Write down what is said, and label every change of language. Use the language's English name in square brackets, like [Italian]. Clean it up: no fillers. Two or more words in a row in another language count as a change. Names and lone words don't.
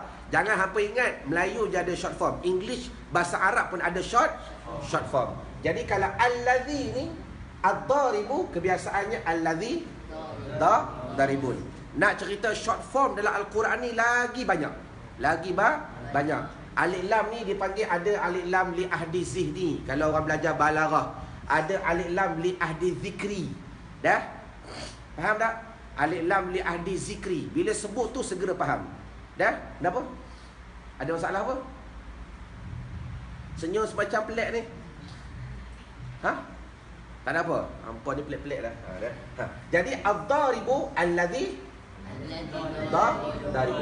[Malay] Jangan hampa ingat Melayu je ada [English] short form. [Malay] English, bahasa Arab pun ada [English] short form. [Malay] Jadi kalau allazi ni, ad-daribu kebiasaannya [Arabic] الذي ضارب. [Malay] Nak cerita [English] short form [Malay] dalam Al-Quran ni lagi banyak. Banyak. Alif lam ni dipanggil ada [Arabic] ألف لام للعهد الذهني. [Malay] Kalau orang belajar balaghah, ada [Arabic] ألف لام للعهد الذكري. [Malay] Dah? Faham tak? [Arabic] ألف لام للعهد الذكري. [Malay] Bila sebut tu segera faham. Dah? Kenapa? Ada masalah apa? Senyum semacam pelik ni. Tak ada apa? Hampa ni pelik-pelik dah. Jadi [Arabic] الضارب الذي ضرب.